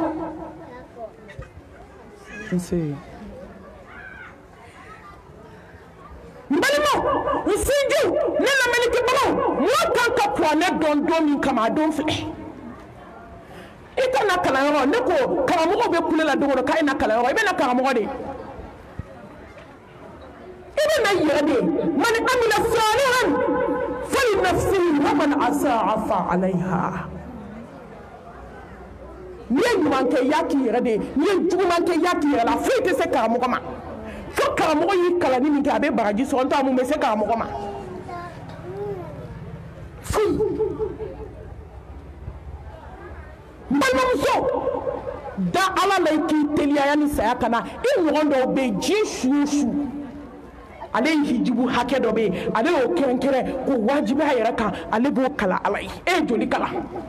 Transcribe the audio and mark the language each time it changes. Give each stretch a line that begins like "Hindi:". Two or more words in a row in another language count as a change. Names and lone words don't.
Bambara: balimaw n sinjiw ne lamɛnnikɛbagaw mɔɔ kan ka kuranɛ dɔn don min kama a don filɛ i ka na kalanyɔrɔ ne ko karamɔgɔ bɛ kule la don o don k'a ye na kalanyɔrɔ i bɛ na karamɔgɔ de i bɛ na yɛrɛ de
Arabic: من عمل صالحا فلنفسه ومن أساء فعليها
Bambara: n'i ye ɲuman kɛ i y'a k'i yɛrɛ de ye n'i ye juguman kɛ i y'a k'i yɛrɛ la foyi tɛ se karamɔgɔ ma fo karamɔgɔ y'i kalanni min kɛ a bɛ bagaji sɔrɔ n t'a mun bɛ se karamɔgɔ ma foyi n balimamuso da ala la i k'i teliya yanni saya ka na i ɲɔgɔn dɔw bɛ yen diɲɛ su o su ale ye hijibu hakɛ dɔ bɛ yen ale y'o kɛrɛnkɛrɛn k'o wajibi a yɛrɛ kan ale b'o kalan ala ye e ye joli kalan